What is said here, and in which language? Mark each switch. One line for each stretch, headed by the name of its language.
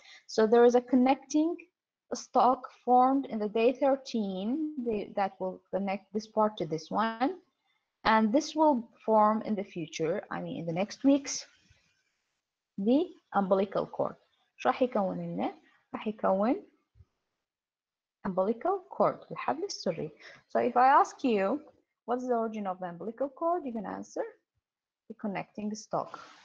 English: So there is a connecting stock formed in the day 13 that will connect this part to this one. And this will form in the future, I mean in the next weeks, the umbilical cord.
Arabic: شو راح يكون لنا؟ راح يكون umbilical cord, الحبل السري.
English: So if I ask you, what's the origin of the umbilical cord? You can answer the connecting stock.